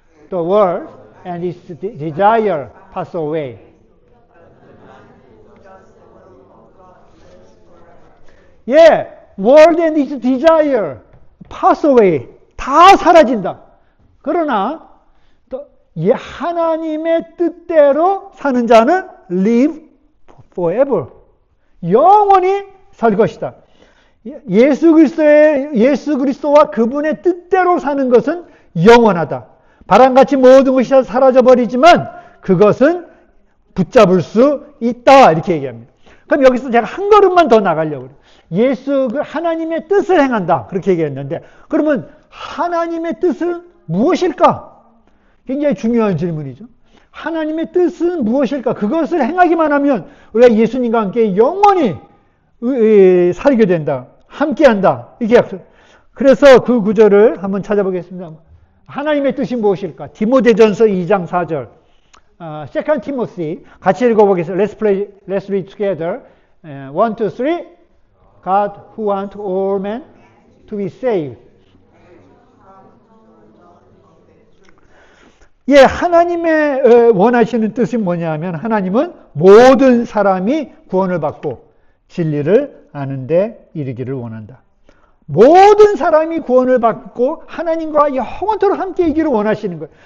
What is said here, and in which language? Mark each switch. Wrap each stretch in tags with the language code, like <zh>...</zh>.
<en>The world and its desire pass away. World and its desire pass away.</en> <ko>다 사라진다. 그러나 하나님의 뜻대로 사는 자는</ko> <en>live forever.</en> <ko>영원히 살 것이다. 예수 그리스도와 그분의 뜻대로 사는 것은 영원하다. 바람같이 모든 것이 다 사라져버리지만 그것은 붙잡을 수 있다. 이렇게 얘기합니다. 그럼 여기서 제가 한 걸음만 더 나가려고 그래요. 하나님의 뜻을 행한다. 그렇게 얘기했는데 그러면 하나님의 뜻은 무엇일까? 굉장히 중요한 질문이죠. 하나님의 뜻은 무엇일까? 그것을 행하기만 하면 우리가 예수님과 함께 영원히 살게 된다. 함께한다. 이게 약속. 그래서 그 구절을 한번 찾아보겠습니다. 하나님의 뜻이 무엇일까? 디모데전서 2장 4절. Second Timothy 같이 읽어보겠습니다.</ko> <en>Let's read together. 1, 2, 3. God who wants all men to be saved.</en> <ko>하나님의 원하시는 뜻이 뭐냐면 하나님은 모든 사람이 구원을 받고 진리를 아는 데 이르기를 원한다. 모든 사람이 구원을 받고 하나님과 영원토록 함께 있기를 원하시는 거예요.</ko>